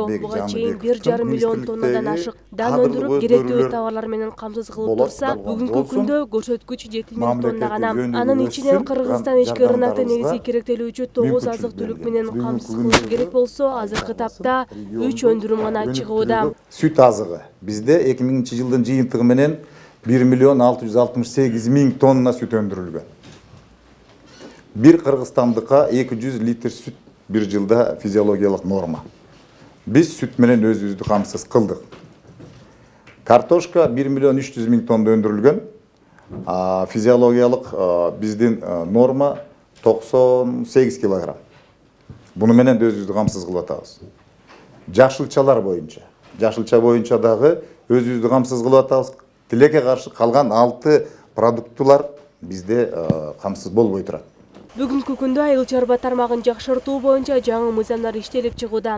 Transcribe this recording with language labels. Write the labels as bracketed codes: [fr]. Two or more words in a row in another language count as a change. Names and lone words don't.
[ky] Буга чейин 1,5 миллион тоннадан ашык дан өндүрүп, керектүү товарлар менен камсыз кылып турса, бүгүнкү күндө көрсөткүч 7 миң тонна гана. Анын ичинен Кыргызстан ички рынокто негизи керектелүүчү 9 азык-түлүк менен камсыз кылыш керек болсо, азыркы тапта 3 өндүрүм гана чыгууда. Сүт азыгы бизде 2000 жылдын жыйынтыгы менен 1.668.000 тонна сүт өндүрүлгөн. Бир кыргызстандыкка 200 литр сүт бир жылда физиологиялык норма. Биз сүт менен өзүбүздү камсыз кылдык. Картошка 1.300.000 тоннада өндүрүлгөн. Физиологиялык биздин норма 98 килограмм. Муну менен өзүбүздү камсыз кылатабыз. Жашылчалар боюнча. Жашылча боюнча дагы өзүбүздү камсыз кылып атабыз. Тилекке каршы калган 6 продуктулар бизде камсыз болбой турат. Бүгүнкү күндө айыл чарба тармагын жакшыртуу боюнча жаңы мыйзамдар иштелип чыгууда.